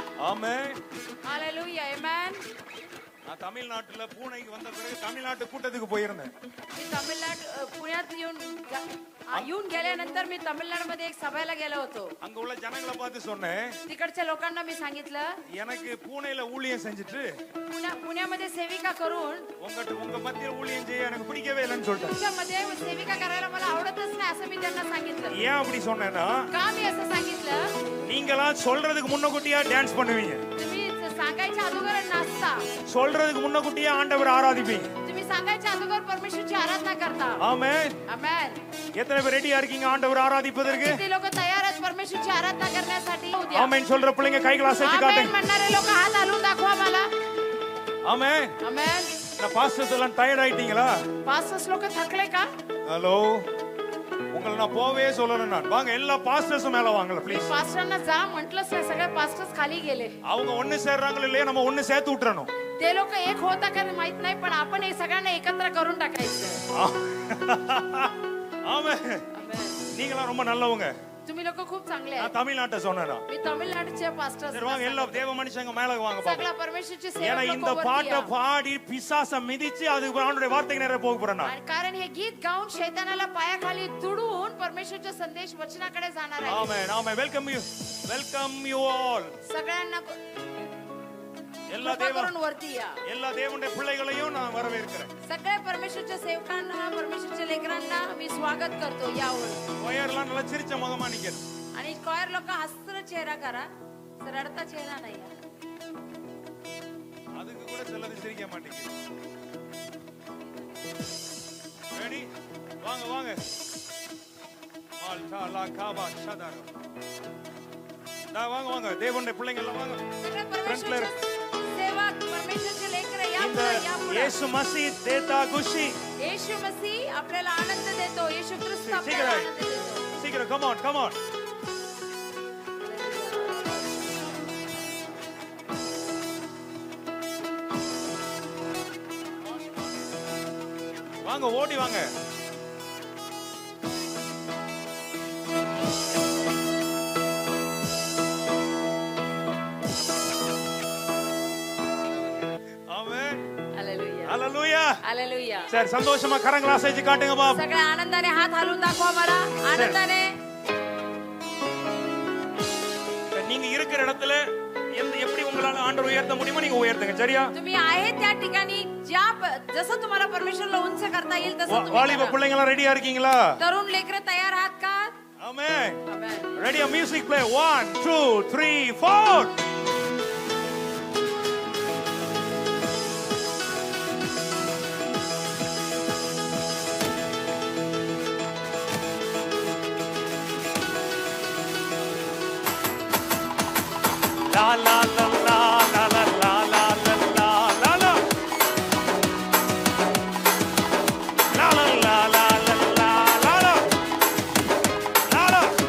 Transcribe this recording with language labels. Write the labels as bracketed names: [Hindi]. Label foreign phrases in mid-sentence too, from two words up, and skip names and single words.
[Tamil] ஆமென். [English] Hallelujah. Amen. [Tamil] நான் தமிழ்நாட்டுல பூனைக்கு வந்த பிறகு தமிழ்நாட்டு கூட்டத்துக்கு போயிருந்தேன். [Marathi] मी तमिळनाड पुण्यात येऊन गेल्यानंतर मी तमिळनाडमध्ये एक सभेला गेलो होतो. [Tamil] அங்க உள்ள ஜனங்களை பார்த்து சொன்னேன், [Marathi] तिकडच्या लोकांना मी सांगितलं, [Tamil] எனக்கு பூனையில ஊழியம் செஞ்சுட்டு [Marathi] पुण्यामध्ये सेविका करून [Tamil] உங்க மத்தியில ஊழியம் செய்ய எனக்கு பிடிக்கவே இல்லைன்னு சொல்லிட்டேன். [Marathi] तुमच्यामध्ये सेविका करायला मला आवडतच नाही असं मी त्यांना सांगितलं. [Tamil] ஏன் அப்படி சொன்னேன்னா, [Marathi] का मी असं सांगितलं? [Tamil] நீங்களா சொல்றதுக்கு முன்னக்கூட்டியா டான்ஸ் பண்ணுவீங்க, [Marathi] तुम्ही सांगायच्या अगोदर नाचता, [Tamil] சொல்றதுக்கு முன்னக்கூட்டியா ஆண்டவர் ஆராதிப்பீங்க. [Marathi] तुम्ही सांगायच्या अगोदर परमेश्वरची आराधना करता. [Tamil] ஆமென். [Marathi] आमेन. [Tamil] எத்தனை பேர் ரெடியா இருக்கீங்க ஆண்டவர் ஆராதிப்பதற்கு? [Marathi] किती लोक तयार आहेत परमेश्वरची आराधना करण्यासाठी? उद्या [Tamil] ஆமென் சொல்ற பிள்ளைங்க கைகளை அசைச்சு [Marathi] आमेन [Tamil] காட்டுங்க. [Marathi] म्हणणारे लोक हात हलवून दाखवा मला. [Tamil] ஆமென். [Marathi] आमेन. [Tamil] நான் பாஸ்டர்ஸ் எல்லாம் டயர்ட் ஆயிட்டீங்களா? [Marathi] पास्टर्स लोक थकले का? [Tamil] ஹலோ, உங்களை நான் போவே சொல்லணும். நான் வாங்க, எல்லா பாஸ்டர்ஸும் மேல வாங்கல ப்ளீஸ். [Marathi] पास्टरांना जा म्हटलंच नाही, सगळे पास्टर्स खाली गेले. [Tamil] அவங்க ஒண்ணு சேர்றாங்களோ இல்லையா, நம்ம ஒண்ணு சேர்த்து விட்டுறணும். [Marathi] ते लोक एक होता का माहित नाही, पण आपण हे सगळ्यांना एकत्र करून टाकायचं. [Tamil] ஆமென். [Marathi] आमेन. [Tamil] நீங்களாம் ரொம்ப நல்லவங்க. [Marathi] तुम्ही लोक खूप चांगले [Tamil] நான் [Marathi] आहेत. [Tamil] தமிழ்நாட்டை சொன்னேனா? [Marathi] मी तमिळनाडूचे पास्टर्स [Tamil] சரி வாங்க, எல்லா தேவ மனுஷங்க மேல வாங்க பாப்போம். [Marathi] सगळा परमेश्वरची [Tamil] ஏன்னா [Marathi] सेवा [Tamil] இந்த பாட்டை பாடி பிசாச மிதிச்சு அதுக்கு ஆண்டவருடைய வார்த்தைக்கு நேரா போக போறேன் நான். [Marathi] कारण हे गीत गाऊन शैतानाला पायाखाली तुडून परमेश्वरचा संदेश वचनाकडे जाणार आहे. [Tamil] ஆமென். ஆமென். [English] welcome you all. [Marathi] सगळ्यांना [Tamil] எல்லா [Marathi] कृपा [Tamil] தேவ [Marathi] करून वरती या. [Tamil] எல்லா தேவனுடைய பிள்ளைகளையும் நான் வரவேற்கிறேன். [Marathi] सगळ्या परमेश्वरच्या सेवकांना, परमेश्वरच्या लेकरांना मी स्वागत करतो यावर. [Tamil] ஒயர்லாம் நல்லா சிரிச்ச முகமா நிக்கணும். [Marathi] आणि कॉयर लोक हसर चेहरा करा, रडता चेहरा नाही. [Tamil] அதுக்கு கூட சிலது சிரிக்க மாட்டேங்குது. ரெடி? வாங்க வாங்க. மால்டா லா காபா ஷதாரோ. வாங்க வாங்க, தேவனுடைய பிள்ளைங்க எல்லாம் வாங்க. [Marathi] सगळे परमेश्वरच्या सेवक, परमेश्वरचे लेकर या [Tamil] இந்த [Marathi] पुढे, या पुढे. [Hindi] यीशु मसीह देता ख़ुशी. [Marathi] येशू मसीह आपल्याला आनंद देतो. येशू ख्रिस्त आपल्याला आनंद देतो. [Tamil] சீக்கிரம் [English] come on come on. [Tamil] வாங்க, ஓடி வாங்க. ஆமென். [Marathi] हालेलुया. [Tamil] ஹalleluya. [Marathi] हालेलुया. [Tamil] சரி, சந்தோஷமா கரங்களை அசைச்சு காட்டுங்க பாப். [Marathi] सगळ्या आनंदाने हात हलवून दाखवा मला. आनंदाने. [Tamil] நீங்க இருக்கிற இடத்துல எப்படி உங்களால ஆண்டவர் உயர்த்த முடியுமோ நீங்க உயர்த்துங்க, சரியா? [Marathi] तुम्ही आहे त्या ठिकाणी जसं तुम्हाला परमेश्वरला उंच करता येईल तसं तुम्ही [Tamil] வாலிப [Marathi] करा. [Tamil] பிள்ளைங்க எல்லாம் ரெடியா இருக்கீங்களா? [Marathi] तरुण लेकरं तयार आहात का? [Tamil] ஆமென். [Marathi] आमेन. [Tamil] ரெடியா? [English] music play. [Tamil] 1 2 3 4. La la la la la la la la la la la la la la la la la la la la.